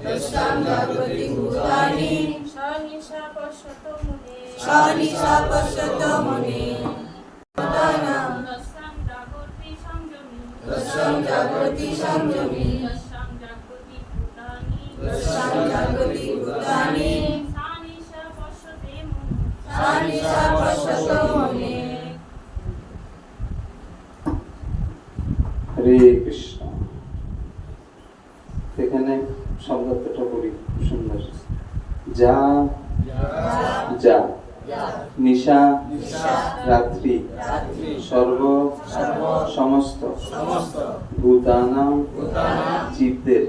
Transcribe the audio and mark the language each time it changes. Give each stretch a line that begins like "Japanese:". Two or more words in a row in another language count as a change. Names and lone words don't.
Sanskrit: सानिसा पश्यतो मुने यस्यां जागृति संयमी यस्यां जागृति भूतानि सानिसा पश्यतो मुने हरे कृष्ण।
Bangla: এখানে শব্দটা করি সুন্দর। যা যা নিশা রাত্রি সর্ব সমস্ত ভূতানাম জীবদের